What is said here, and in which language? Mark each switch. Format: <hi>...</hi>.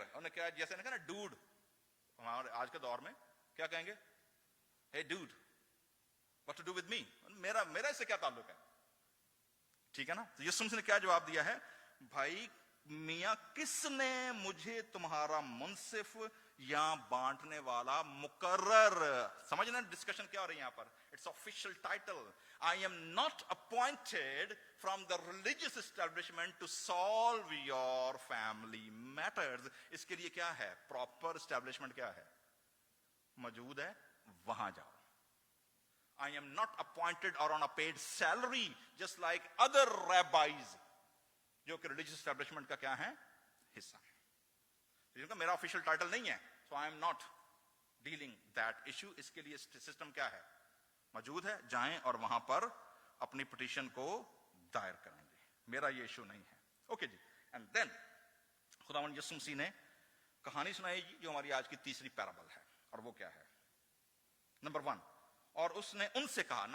<ur>انہوں نے کہا جیسے نا ڈوڈ, ہمارے آج کے دور میں کیا کہیں گے,</ur> <en>hey dude what to do with me,</en> <ur>میرا اس سے کیا تعلق ہے, ٹھیک ہے نا. تو یسوع نے کیا جواب دیا ہے, بھائی میاں کس نے مجھے تمہارا منصف یا بانٹنے والا مقرر, سمجھنا ڈسکشن کیا ہو رہی ہے یہاں پر,</ur> <en>It's official title. I am not appointed from the religious establishment to solve your family matters.</en> <ur>اس کے لیے کیا ہے, پراپر اسٹیبلشمنٹ کیا ہے, موجود ہے, وہاں جاؤ.</ur> <en>I am not appointed or on a paid salary just like other rabbis</en> <ur>جو کہ ریلیجیس اسٹیبلشمنٹ کا کیا ہے, حصہ ہے. میرا آفیشیل ٹائٹل نہیں ہے,</ur> <en>so I am not dealing that issue.</en> <ur>اس کے لیے سسٹم کیا ہے, موجود ہے, جائیں اور وہاں پر اپنی پٹیشن کو دائر کریں گے. میرا یہ ایشو نہیں ہے. Okay جی. اینڈ دین خداوند یسوع مسیح نے کہانی سنائی جی جو ہماری آج کی تیسری پیرابل ہے, اور وہ کیا ہے, نمبر 1, اور اس نے ان سے کہا.</ur>